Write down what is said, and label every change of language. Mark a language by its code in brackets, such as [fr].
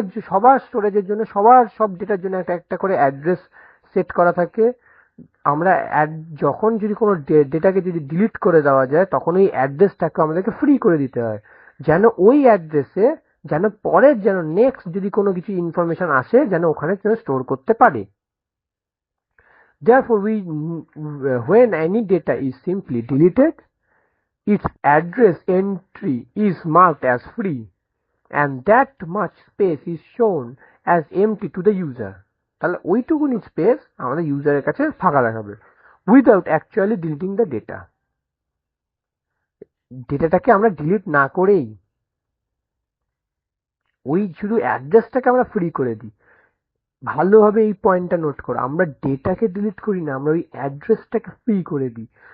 [bn] সবার স্টোরেজের জন্য, সবার সব ডেটার জন্য একটা একটা করে অ্যাড্রেস সেট করা থাকে। আমরা যখন যদি কোনো ডেটাকে যদি ডিলিট করে দেওয়া যায়, তখন ওই অ্যাড্রেসটাকে আমাদেরকে ফ্রি করে দিতে হয়, যেন ওই অ্যাড্রেসে যেন পরের যেন নেক্সট যদি কোনো কিছু ইনফরমেশন আসে যেন ওখানে যেন স্টোর করতে পারে। [en] Therefore, when any data is simply deleted, its address entry is marked as free, and that much space is shown as empty to the user. [bn] তাহলে ওইটুকুনি স্পেস আমাদের ইউজারের কাছে ফাঁকা রাখাবে, [en] Without actually deleting the data. [bn] ডেটাটাকে আমরা delete না করেই ওই শুধু অ্যাড্রেসটাকে আমরা ফ্রি করে দিই। ভালোভাবে এই পয়েন্টটা নোট করো, আমরা ডেটাকে ডিলিট করি না, আমরা ওই অ্যাড্রেসটাকে ফ্রি করে দিই।